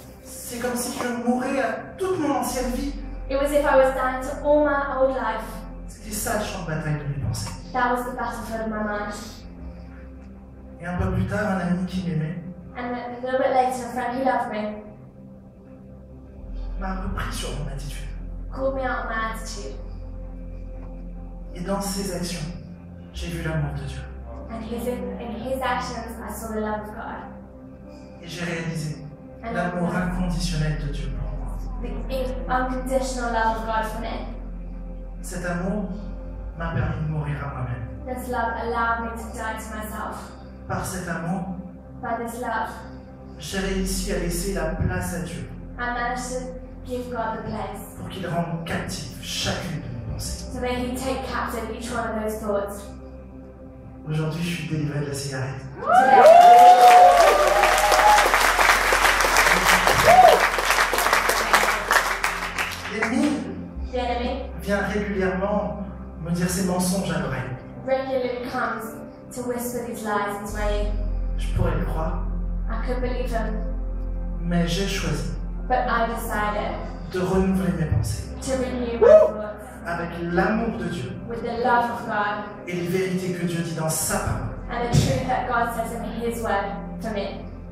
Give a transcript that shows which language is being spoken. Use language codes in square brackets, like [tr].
[fr] C'est comme si je mourais à toute mon ancienne vie. [en] It was if I was dying to all my old life. [fr] C'était ça le champ de bataille de mes pensées. [en] That was the battlefield of my mind. [fr] Et un peu plus tard, un ami qui m'aimait [en] And a little bit later, a friend who loved me [fr] m'a repris sur mon attitude. [en] called me out on my attitude. [fr] Et dans ses actions, j'ai vu l'amour de Dieu. [en] And in his actions, I saw the love of God. [fr] Et j'ai réalisé [en] And [fr] l'amour inconditionnel de Dieu pour moi. [en] the unconditional love of God for me. [fr] Cet amour m'a permis de mourir à moi-même. [en] This love allowed me to die to myself. [fr] Par cet amour, [en] By this love, [fr] j'ai réussi à laisser la place à Dieu [en] I managed to give God the place [fr] pour qu'il rende captive chacune de mes pensées. [en] so that He'd take captive each one of those thoughts. [fr] Aujourd'hui, je suis délivré de la cigarette. L'ennemi [en] The enemy [fr] vient régulièrement me dire ses mensonges à l'oreille. [en] regularly comes to whisper these lies into my ear. [fr] Je pourrais le croire, [en] I could believe them, [fr] mais j'ai choisi [en] but I decided [fr] de renouveler mes pensées [en] to renew my thoughts [fr] avec l'amour de Dieu [en] with the love of God [fr] et les vérités que Dieu dit dans sa parole. [en] and the truth that God says in His Word for me.